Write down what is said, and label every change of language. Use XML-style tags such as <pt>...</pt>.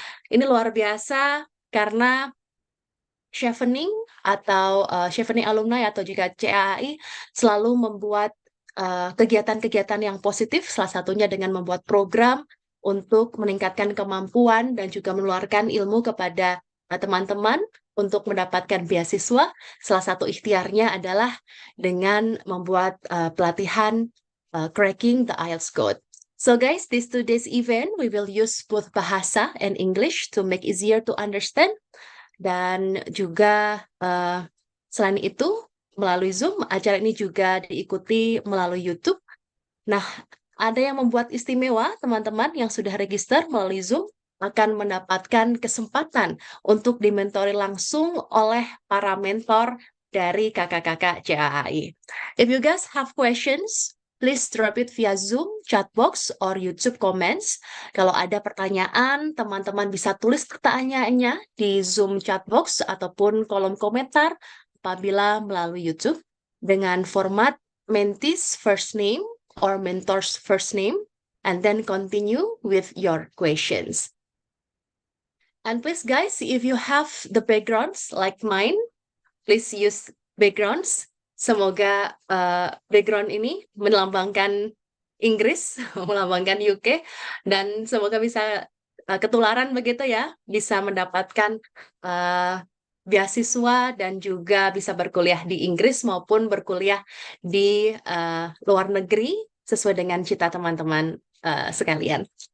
<id>Ini luar biasa karena Chevening atau Chevening Alumni atau juga CAI selalu membuat kegiatan-kegiatan yang positif, salah satunya dengan membuat program untuk meningkatkan kemampuan dan juga menularkan ilmu kepada teman-teman untuk mendapatkan beasiswa. Salah satu ikhtiarnya adalah dengan membuat pelatihan Cracking the IELTS Code.</id> <en>So guys, this today's event, we will use both bahasa and English to make easier to understand.</en> <id>Dan juga selain itu, melalui Zoom, acara ini juga diikuti melalui YouTube. Nah, ada yang membuat istimewa, teman-teman yang sudah register melalui Zoom akan mendapatkan kesempatan untuk dimentori langsung oleh para mentor dari kakak-kakak CAI.</id> <en>If you guys have questions, please drop it via Zoom, chat box, or YouTube comments.</en> <id>Kalau ada pertanyaan, teman-teman bisa tulis pertanyaannya di Zoom chat box ataupun kolom komentar apabila melalui YouTube dengan format</id> <en>mentee's first name or mentor's first name, and then continue with your questions. And please guys, if you have the backgrounds like mine, please use backgrounds.</en> <id>Semoga background ini melambangkan Inggris, melambangkan UK, dan semoga bisa ketularan begitu ya, bisa mendapatkan beasiswa dan juga bisa berkuliah di Inggris maupun berkuliah di luar negeri sesuai dengan cita teman-teman sekalian.</id>